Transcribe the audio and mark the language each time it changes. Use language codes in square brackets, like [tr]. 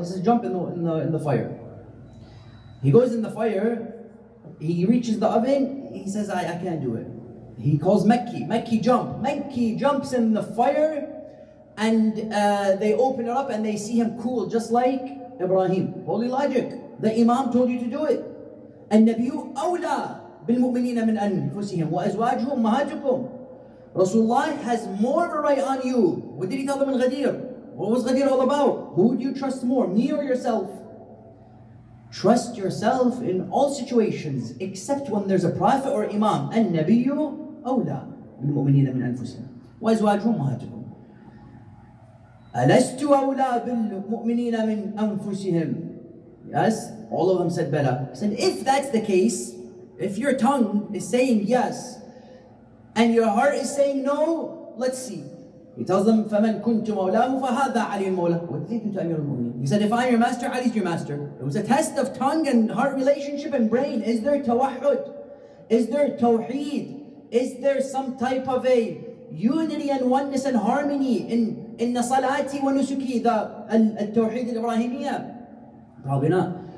[en] He says, jump in the fire. He goes in the fire. He reaches the oven. He says, I can't do it. He calls Mekki. Mekki, jump. Mekki jumps in the fire. And they open it up and they see him cool, just like Ibrahim. Holy logic. The Imam told you to do it. [ar] النبي أولى بالمؤمنين من أنفسهم وأزواجهم أمهاتكم. [en] Rasulullah has more of a right on you. What did he tell them in Ghadir? What was Ghadir all about? Who do you trust more, me or yourself? Trust yourself in all situations except when there's a prophet or Imam. [ar] النبي أولى بالمؤمنين من أنفسهم وأزواجهم أمهاتكم. ألست أولى بالمؤمنين من أنفسهم. [en] Yes, all of them said Bala. He said, if that's the case, if your tongue is saying yes, and your heart is saying no, let's see. He tells them, [ar] فَمَنْ كُنْتُ مَوْلَاهُ فَهَذَا عَلِي الْمَوْلَى. [en] What did you do to Amir al-Mu'mineen? He said, if I'm your master, Ali's your master. It was a test of tongue and heart relationship and brain. Is there tawahhud? Is there tawheed? Is there some type of a unity and oneness and harmony in salati wa nusuki, the tawheed al-Ibrahimiyya? Probably not.